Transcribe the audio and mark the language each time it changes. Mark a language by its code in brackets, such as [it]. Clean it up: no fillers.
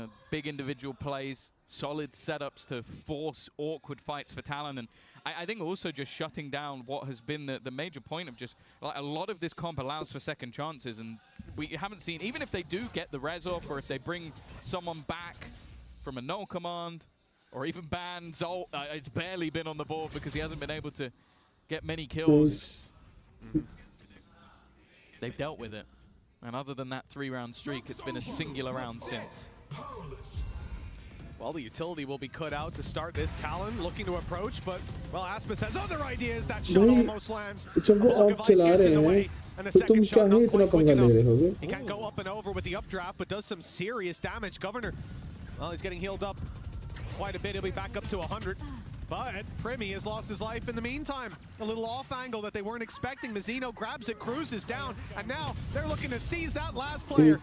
[en] Big individual plays, solid setups to force awkward fights for Talon, and I think also just shutting down what has been the major point of just, like, a lot of this comp allows for second chances, and we haven't seen, even if they do get the res off, or if they bring someone back from a null command, or even ban Zolt, it's barely been on the board because he hasn't been able to get many kills. They've dealt with it. And other than that 3-round streak, it's been a singular round since. Well, the utility will be cut out to start this. Talon looking to approach, but, well, Aspis has other ideas. That shot almost lands. [hi] जब वो आप चला रहे हैं तो तुम क्या है इतना पंगा ले रहे होगे? [en] He can't go up and over with the updraft, but does some serious damage. Governor, well, he's getting healed up quite a bit. He'll be back up to 100. But Primi has lost his life in the meantime. A little off angle that they weren't expecting. Mazzino grabs it, cruises down, and now they're looking to seize that last player.